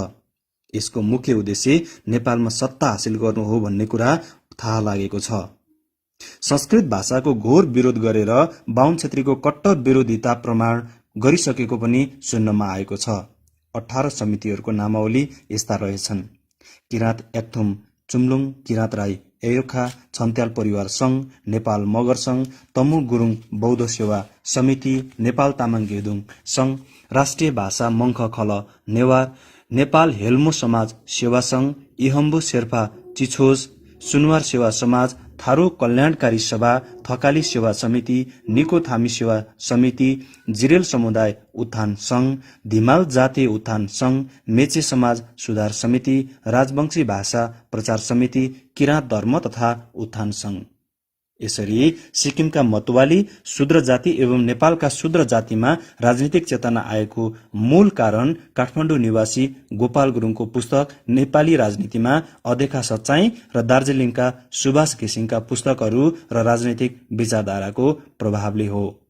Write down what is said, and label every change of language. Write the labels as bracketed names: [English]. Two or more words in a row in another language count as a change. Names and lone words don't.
[Nepali] यसको मुख्य उद्देश्य नेपालमा सत्ता हासिल गर्नु हो भन्ने कुरा थाहा लागेको छ। संस्कृत भाषाको घोर विरोध गरेर बाहुन क्षेत्रीको कट्टर विरोधिता प्रमाण गरिसकेको पनि सुन्नमा आएको छ। 18 समितिहरूको नामावली यस्ता रहेछन्: किराँत याक्थुम चुम्लुङ किराँत राई एयोखा छन्त्याल परिवार संघ, नेपाल मगर संघ, तमु गुरुङ बौद्ध सेवा समिति, नेपाल तामाङ गेदुङ संघ, राष्ट्रिय भाषा मङ्ख खल नेवार, नेपाल हेल्मो समाज सेवा संघ, इहम्बु शेर्पा चिछोज, सुनवार सेवा समाज, थारू कल्याणकारी सभा, थकाली सेवा समिति, निको थामी सेवा समिति, जिरेल समुदाय उत्थान संघ, धिमाल जातीय उत्थान संघ, मेचे समाज सुधार समिति, राजवंशी भाषा प्रचार समिति, किराँत धर्म तथा उत्थान संघ। यसरी सिक्किमका मतवाली शूद्र जाति एवं नेपालका शूद्र जातिमा राजनीतिक चेतना आएको मूल कारण काठमाडौँ निवासी गोपाल गुरुङको पुस्तक नेपाली राजनीतिमा अदेखा सच्चाई र दार्जिलिङका सुभाष घिसिङका पुस्तकहरू र राजनीतिक विचारधाराको प्रभावले हो।